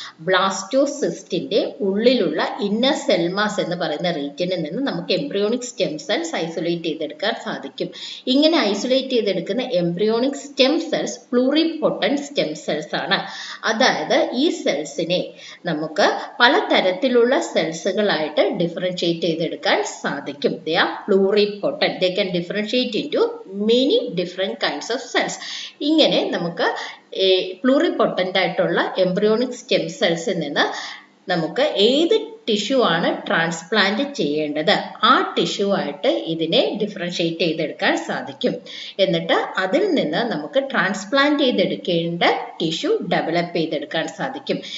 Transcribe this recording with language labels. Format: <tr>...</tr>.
<ml>ബ്ലാസ്റ്റോസിസ്റ്റിന്റെ ഉള്ളിലുള്ള inner cell mass എന്ന് പറയുന്ന റീജിയനിൽ നിന്ന് നമുക്ക് എംബ്രിയോണിക് സ്റ്റെം സെൽസ് ഐസൊലേറ്റ് ചെയ്തെടുക്കാൻ സാധിക്കും. ഇങ്ങനെ ഐസൊലേറ്റ് ചെയ്തെടുക്കുന്ന embryonic stem cells pluripotent stem cells ആണ്. അതായത് ഈ സെൽസിനെ നമുക്ക് പലതരത്തിലുള്ള സെൽസ് ായിട്ട് ഡിഫറൻഷിയേറ്റ് ചെയ്തെടുക്കാൻ സാധിക്കും.</ml> <en>They are pluripotent. They can differentiate into many different kinds of cells.</en> <ml>ഇങ്ങനെ നമുക്ക് പ്ലൂറിപൊട്ടന്റ് ആയിട്ടുള്ള എംബ്രിയോണിക് സ്റ്റെം സെൽസിൽ നിന്ന് നമുക്ക് ഏത് ടിഷ്യൂ ആണ് ട്രാൻസ്പ്ലാന്റ് ചെയ്യേണ്ടത് ആ ടിഷ്യൂ ആയിട്ട് ഇതിനെ ഡിഫറൻഷിയേറ്റ് ചെയ്തെടുക്കാൻ സാധിക്കും. എന്നിട്ട് അതിൽ നിന്ന് നമുക്ക് ട്രാൻസ്പ്ലാന്റ് ചെയ്തെടുക്കേണ്ട ടിഷ്യൂ ഡെവലപ്പ് ചെയ്തെടുക്കാൻ സാധിക്കും.</ml>